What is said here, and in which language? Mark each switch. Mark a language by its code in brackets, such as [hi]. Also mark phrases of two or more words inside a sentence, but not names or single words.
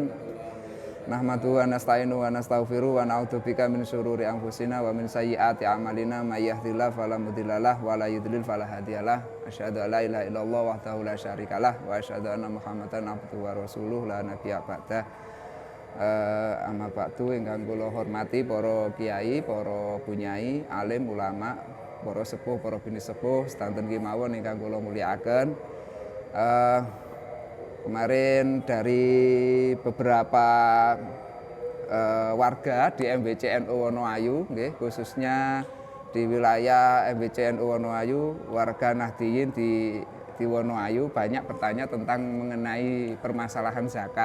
[ar] نحمد و نستعين و نستغفر و نعوذبك من شرور أنفسنا و من سيئات أعمالنا من يهده الله فلا مضل له و لا يضلل فلا هادي له. أشهد أن لا إله إلا الله وحده لا شريك له و أشهد أن محمدا عبده و رسوله لا نبي بعده. أما بعد [jv] ingkang kula hormati para kiai, para bunyai, alim, ulama, para sepuh, para bini sepuh, sedanten kemawon ingkang kula mulyakaken. [id] Kemarin dari beberapa warga di MBC NU Wonoayu, khususnya di wilayah MBC NU Wonoayu, warga Nahdliyin di Wonoayu banyak bertanya tentang mengenai permasalahan zakat.